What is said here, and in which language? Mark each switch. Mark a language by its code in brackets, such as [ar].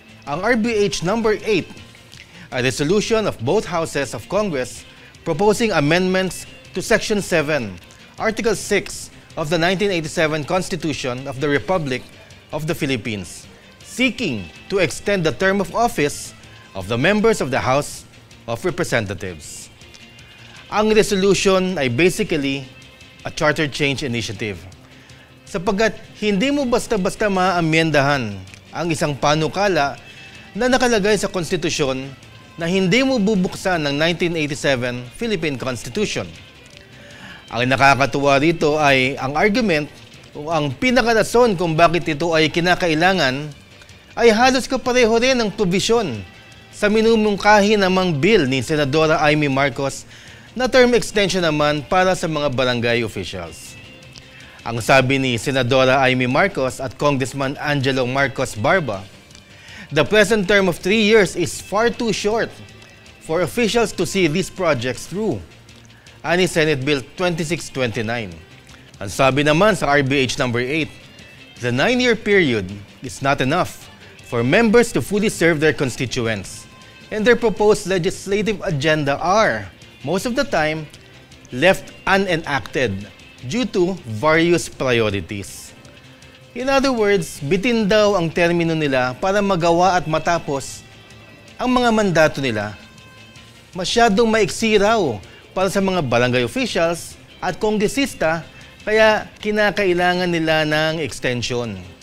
[en] Ang RBH number 8, a resolution of both houses of Congress proposing amendments to Section 7, Article 6 of the 1987 Constitution of the Republic of the Philippines, seeking to extend the term of office of the members of the House of Representatives. [tl] Ang resolution ay [en] basically a charter change initiative, [tl] sapagkat hindi mo basta-basta maaamyendahan ang isang panukala na nakalagay sa konstitusyon na hindi mo bubuksan ng 1987 Philippine Constitution. Ang nakakatuwa rito ay ang argument o ang pinakarason kung bakit ito ay kinakailangan ay halos kapareho rin ng provision sa minumungkahi namang bill ni Senadora Amy Marcos na term extension naman para sa mga barangay officials. Ang sabi ni [en] Senadora Amy Marcos at Congressman Angelo Marcos Barba, the present term of 3 years is far too short for officials to see these projects through. Ani Senate Bill 2629. [tl] Ang sabi naman sa [en] RBH number 8, the 9-year period is not enough for members to fully serve their constituents, and their proposed legislative agenda are, most of the time, left unenacted due to various priorities. In other words, [tl] bitin daw ang termino nila para magawa at matapos ang mga mandato nila. Masyadong maiksi raw para sa mga barangay officials at kongresista, kaya kinakailangan nila ng extension.